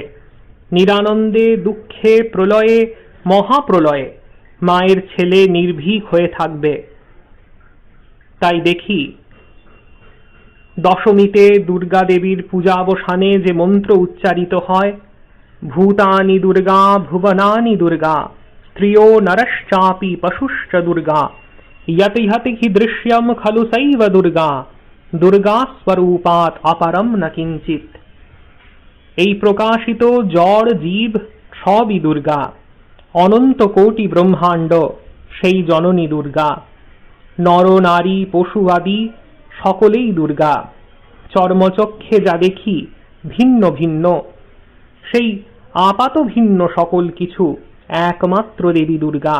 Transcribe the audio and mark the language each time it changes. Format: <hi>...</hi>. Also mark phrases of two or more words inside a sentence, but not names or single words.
<bn>নিরানন্দে, দুঃখে, প্রলয়ে, মহাপ্রলয়ে মায়ের ছেলে নির্ভীক হয়ে থাকবে। তাই দেখি দশমীতে দুর্গা দেবীর পূজাবসানে যে মন্ত্র উচ্চারিত হয়,</bn> <sa>ভূতানি দুর্গা ভুবনানি দুর্গা স্ত্রিयो নরশ্চাপি পশুশ্চ দুর্গা यति हति हि दृश्यम खलु सैव दुर्गा दुर्गा स्वरूपात् अपरम न किंचित।</sa> <bn>এই প্রকাশিত জড় জীব সবই দুর্গা, অনন্ত কোটি ব্রহ্মাণ্ড সেই জননী দুর্গা। নর নারী পশু আদি সকলেই দুর্গা। চর্মচক্ষে যা দেখি ভিন্ন ভিন্ন, সেই আপাত ভিন্ন সকল কিছু একমাত্র দেবী দুর্গা।</bn>